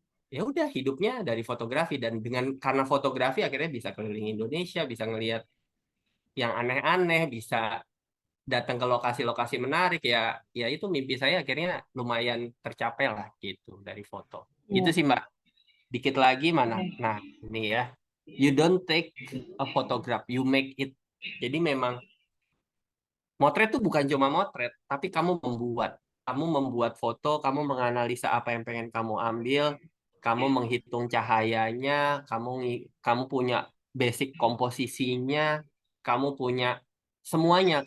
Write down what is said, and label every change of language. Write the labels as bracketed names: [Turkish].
[Indonesian] Ya udah hidupnya dari fotografi, dan karena fotografi akhirnya bisa keliling Indonesia, bisa ngelihat yang aneh-aneh, bisa datang ke lokasi-lokasi menarik ya. Ya itu mimpi saya akhirnya lumayan tercapai lah gitu dari foto. Gitu Iya. sih Mbak. Dikit lagi mana? Oke. Nah, ini ya. [English] You don't take a photograph, you make it. [Indonesian] Jadi memang motret itu bukan cuma motret, tapi kamu membuat. Kamu membuat foto, kamu menganalisa apa yang pengen kamu ambil, kamu menghitung cahayanya, kamu punya basic komposisinya, kamu punya semuanya.